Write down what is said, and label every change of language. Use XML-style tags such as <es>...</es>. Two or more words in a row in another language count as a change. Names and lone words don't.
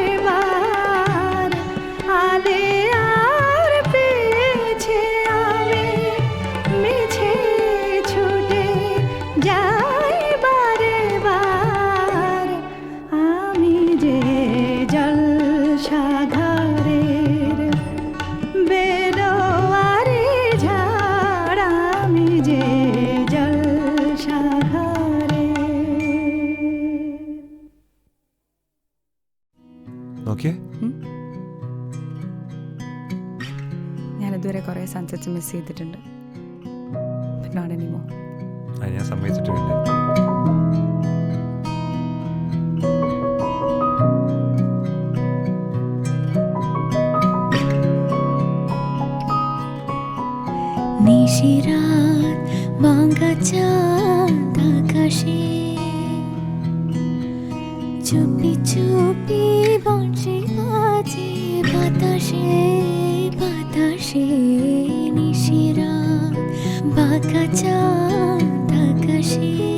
<bn>বার, আলে আর পেছে আমি মিছে ছুটে যাই বারে বার, আমি যে জলসাঘরের বেরোয়ারি ঝাড়, আমি যে জলসাঘরের।</bn> <ml>ഓക്കെ ഞാനിതുവരെ കുറേ</ml> <en>sunsets miss</en> <ml>ചെയ്തിട്ടുണ്ട്.</ml> <en>But not anymore.</en> <ml>ഞാൻ സമ്മതിച്ചിട്ടുണ്ട്.</ml> <bn>নিশিরাত ভাঙা চাঁদ আকাশে, চুপি চুপি বংশী বাজে বাতাসে বাতাসে, নিশিরাত ভাঙা চাঁদ আকাশে,</bn>